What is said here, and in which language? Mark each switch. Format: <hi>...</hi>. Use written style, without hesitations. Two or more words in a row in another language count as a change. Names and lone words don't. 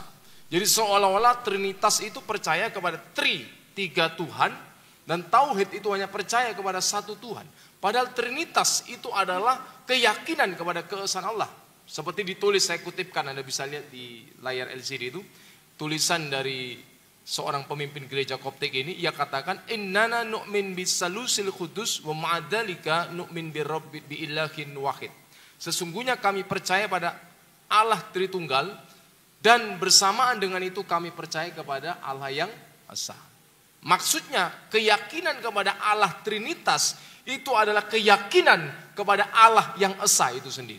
<id>Jadi seolah-olah Trinitas itu percaya kepada tiga Tuhan, dan tauhid itu hanya percaya kepada satu Tuhan. Padahal Trinitas itu adalah keyakinan kepada keesaan Allah. Seperti ditulis, saya kutipkan, Anda bisa lihat di layar LCD itu, tulisan dari seorang pemimpin gereja Koptik ini. Ia katakan,</id> <ar>إننا نؤمن بالثالوث القدوس ومع ذلك نؤمن بإله واحد.</ar> <id>Sesungguhnya kami percaya pada Allah Tritunggal, dan bersamaan dengan itu kami percaya kepada Allah yang esa. Maksudnya keyakinan kepada Allah Trinitas itu adalah keyakinan kepada Allah yang esa itu sendiri.</id>